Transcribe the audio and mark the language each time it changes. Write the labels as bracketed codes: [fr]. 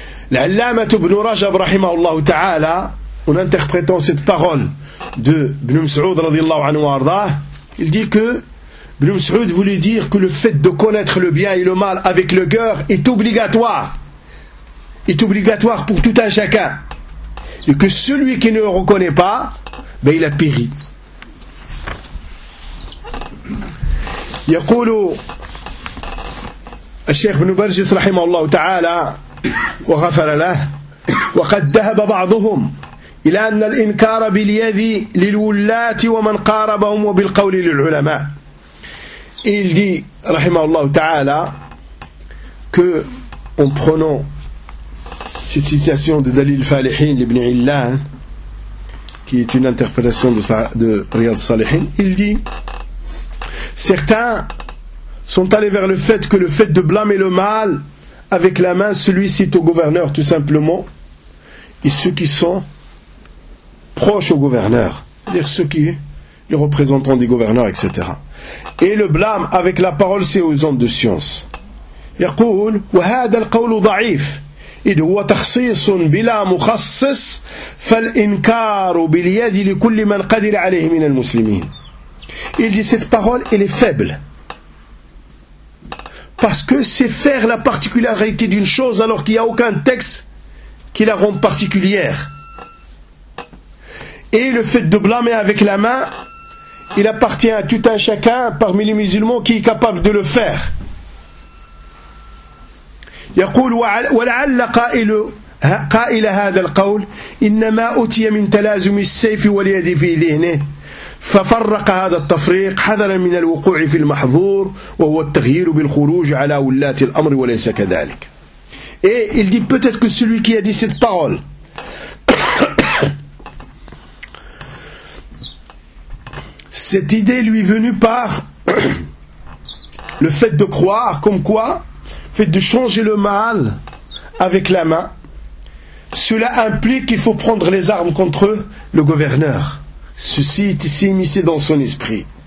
[fr] L'allamat ibn Rajab, rahimahullah ta'ala, en interprétant cette parole, de Ibn Mas'ud radiyallahu anhu wa ardah, il dit que Ibn Mas'ud voulait dire que le fait de connaître le bien et le mal avec le cœur est obligatoire pour tout un chacun, et que celui qui ne le reconnaît pas, ben il a péri. [ar] يقول الشيخ ابن برجس رحمه الله تعالى وغفر له وقد ذهب بعضهم إلى أن الإنكار باليد للولاة ومن قاربهم وبالقول للعلماء. [fr] Il dit, rahimahullah ta'ala, que en prenant cette citation de Dalil Falihin d'Ibn Illan, qui est une interprétation de Riyad Salihin, il dit, certains sont allés vers le fait que le fait de blâmer le mal avec la main, celui-ci est au gouverneur tout simplement, et ceux qui sont proche au gouverneur, c'est-à-dire ceux qui les représentants des gouverneurs, etc. Et le blâme avec la parole, c'est aux hommes de science. [ar] يقول وهذا القول ضعيف إذ هو تخصيص بلا مخصص فالإنكار باليد لكل من قدر عليه من المسلمين. [fr] Il dit cette parole, elle est faible parce que c'est faire la particularité d'une chose alors qu'il n'y a aucun texte qui la rend particulière. Et le fait de blâmer avec la main, il appartient à tout un chacun parmi les musulmans qui est capable de le faire. [ar] يقول ولعل قائل قائل هذا القول إنما أتي من تلازم السيف واليد في ذهنه ففرق هذا التفريق حذرا من الوقوع في المحظور وهو التغيير بالخروج على ولاة الأمر وليس كذلك. [fr] Et il dit peut-être que celui qui a dit cette parole cette idée lui est venue par le fait de croire comme quoi fait de changer le mal avec la main cela implique qu'il faut prendre les armes contre eux, le gouverneur ceci est ici immiscé dans son esprit